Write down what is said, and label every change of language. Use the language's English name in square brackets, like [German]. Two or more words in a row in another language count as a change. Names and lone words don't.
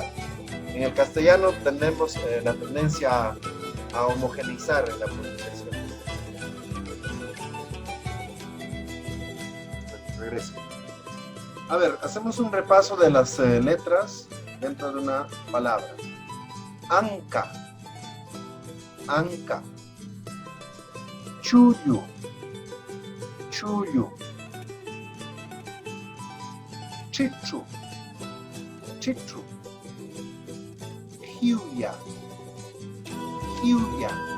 [Spanish] En el castellano tenemos la tendencia a homogeneizar la pronunciación. Regreso. A ver, hacemos un repaso de las letras dentro de una palabra. [Quechua] Anca, anca. Chuyu, chuyu. Chichu, chichu. Hiuya, hiuya.